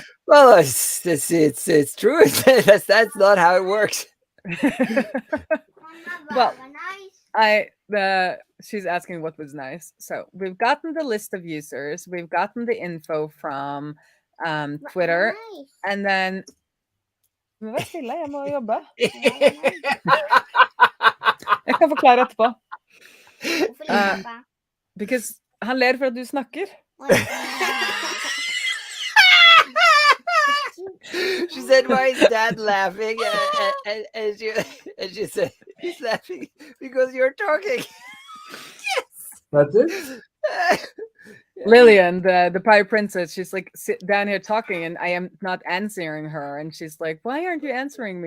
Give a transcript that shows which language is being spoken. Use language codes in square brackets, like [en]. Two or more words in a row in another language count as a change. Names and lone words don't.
[en] Well, it's true. That's not how it works. Well, she's asking what was nice. So we've gotten the list of users, we've gotten the info from Twitter, and then [no] Vær stille, jeg må jobbe. Jeg kan forklare etterpå. Because han ler for at du snakker. [en] She said, "Why is Dad laughing?" And she said, "He's laughing because you're talking." Yes, that's it. Lillian, the Pie Princess, she's like down here talking, and I am not answering her, and she's like, "Why aren't you answering me?"